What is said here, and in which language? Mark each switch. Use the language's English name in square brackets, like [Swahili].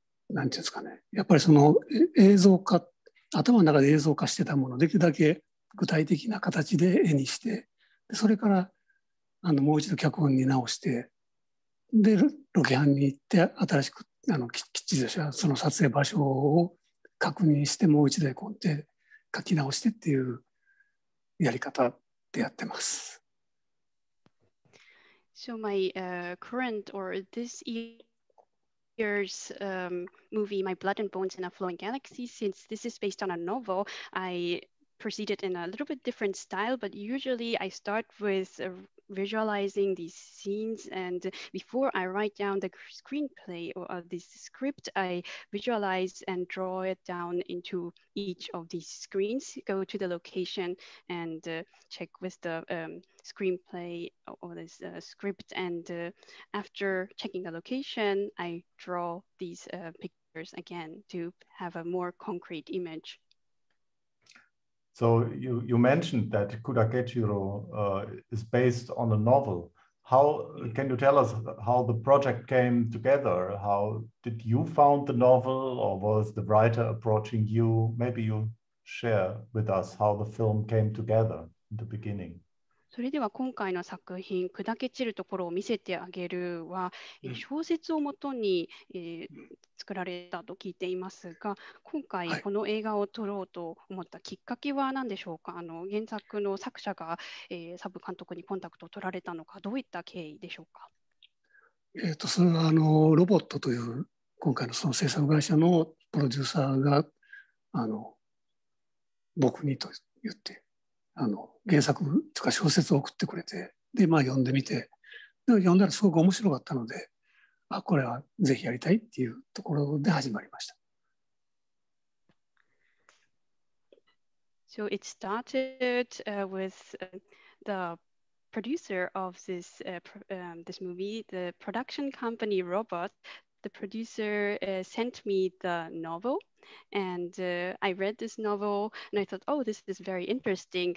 [Japanese] なんていうんですかね、やっぱりその映像化、頭の中で映像化してたものをできるだけ具体的な形で絵にして、それからもう一度脚本に直して、でロケハンに行って新しくきっちりとしたその撮影場所を確認して、もう一度絵コンテ書き直してっていうやり方でやってます。 [English] So my current or this year's movie, My Blood and Bones in a Flowing Galaxy, since this is based on a novel, I proceeded in a little bit different style, but usually I start with visualizing these scenes, and before I write down the screenplay or this script, I visualize and draw it down into each of these screens, go to the location and check with the screenplay or this script, and after checking the location, I draw these pictures again to have a more concrete image. So you mentioned that Kudakechiro is based on a novel. How can you tell us how the project came together? How did you found the novel, or was the writer approaching you? Maybe you share with us how the film came together in the beginning. [Japanese] それでは今回の作品「砕け散るところを見せてあげるは」小説をもとに、作られたと聞いていますが、今回この映画を撮ろうと思ったきっかけは何でしょうか。原作の作者が、サブ監督にコンタクトを取られたのか、どういった経緯でしょうか。それはロボットという今回のその制作会社のプロデューサーが僕にと言って原作とか小説を送ってくれて、で読んでみて、で読んだらすごく面白かったので、これはぜひやりたいっていうところで始まりました。 [English] So it started with the producer of this movie, the production company Robot. The producer sent me the novel, and I read this novel, and I thought, oh, this is very interesting.